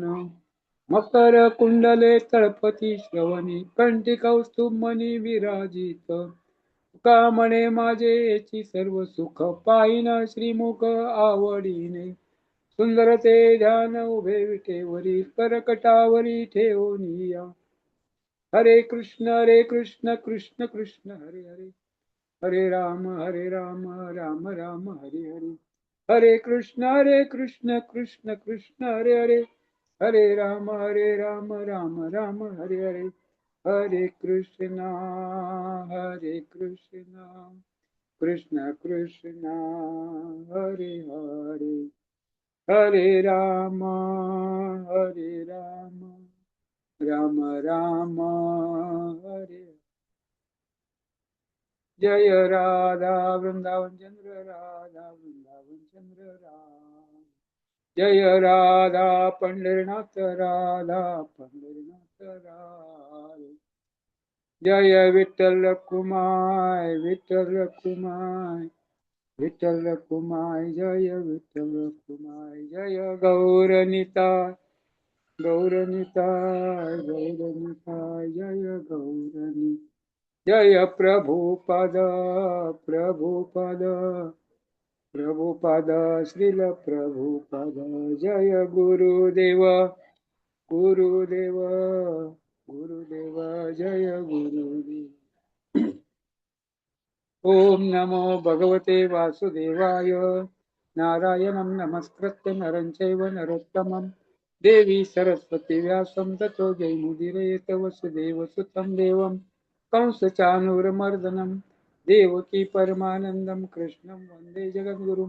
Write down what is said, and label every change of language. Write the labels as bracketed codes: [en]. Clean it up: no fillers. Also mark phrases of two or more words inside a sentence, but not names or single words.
[mr] मकर कुंडले तळपती श्रवणी कंठी कौस्तुभ मणी विराजित. का म्हणे माझे येची सर्व सुख पाहिन श्रीमुख आवडीने. सुंदर ते ध्यान उभे विटेवरी परकटावरी ठेवनिया. हरे कृष्ण कृष्ण कृष्ण हरे हरे हरे राम राम राम हरे हरे. हरे कृष्ण कृष्ण कृष्ण हरे हरे हरे राम राम राम हरे हरे. हरे कृष्ण कृष्ण कृष्ण हरे हरे हरे राम राम राम हरे. जय राधा वृंदावन चंद्र राधा वृंदावन चंद्र राम. जय राधा पंढरीनाथ राधा पंढरीनाथ राम. जय विठ्ठल कुमाय विठ्ठल कुमाय विठ्ठल कुमाय. जय विठ्ठल कुमाय. जय गौरनिताय गौरनिताय गौरनिताय. जय गौरनिताय. जय प्रभुपद प्रभुपद प्रभुपद श्रील प्रभुपद. जय गुरुदेव गुरुदेव गुरुदेव. जय गुरुदेव. [sa] ओम नमो भगवते वासुदेवाय. नारायणं नमस्कृत्य नरं चैव नरोत्तमं देवी सरस्वती व्यासं ततो जयमुदीरयेत. वसुदेवसुतं देवं कंसचाणूरमर्दनं देवकी परमानन्दं कृष्णं वन्दे जगद्गुरुं.